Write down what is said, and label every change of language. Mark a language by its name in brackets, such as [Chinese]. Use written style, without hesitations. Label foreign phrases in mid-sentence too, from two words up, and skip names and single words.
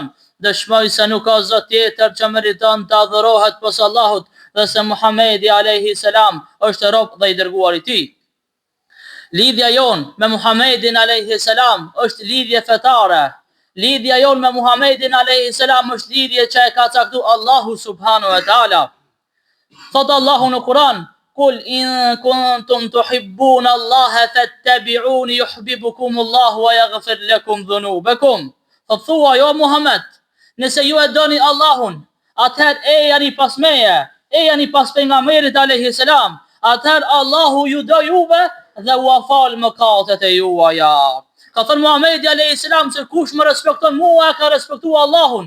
[Albanian] Dëshmoj se nuk ka zot tjetër që meriton të adhurohet pos Allahut dhe se Muhamedi [Arabic] عليه السلام [Albanian] është rob dhe I dërguar I Tij. Lidhja jon me Muhamedin [Arabic] عليه السلام [Albanian] është lidhje fetare. Lidhja jon me Muhamedin [Arabic] عليه السلام [Albanian] është lidhje që e ka caktuar Allahu [Arabic] سبحانه وتعالى. [Albanian] Thot Allahu në Kur'an: [Arabic] "قل إن كنتم تحبون الله فاتبعوني يحببكم الله ويغفر لكم ذنوبكم." [Albanian] Thot thua jo Muhammed, nëse ju e doni Allahun, atëherë e jani pas meje, e jani pas pejgamberit [Arabic] عليه السلام, [Albanian] atëherë Allahu ju do juve dhe u afal mëkatet e juaja. Ka thënë Muhamedi [Arabic] عليه السلام [Albanian] se kush më respekton mua ka respektuar Allahun.